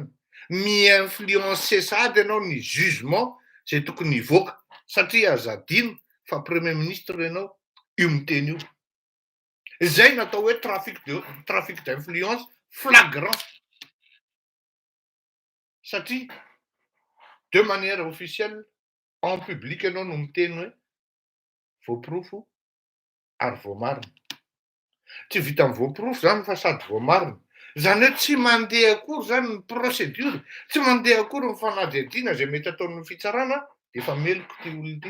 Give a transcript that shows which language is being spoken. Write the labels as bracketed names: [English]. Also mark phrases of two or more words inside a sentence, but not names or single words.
[Malagasy] Mi-influencer sady ianao ny jugement zay tokony hivoaka satria azadino fa [French] Premier Ministre [Malagasy] ianao io miteny io. Zay natao hoe [French] trafic d'influence flagrant. [Malagasy] Satria [French] de manière officielle en public [Malagasy] ianao no miteny hoe voaporofo ary voamarina. Tsy vita amin'ny voaporofo zany fa sady voamarina. Zany hoe tsy mandeha akory zany ny procédure, tsy mandeha akory ny fanadihadiana zay mety ataon'ny fitsarana dia efa meloko ty olona ity.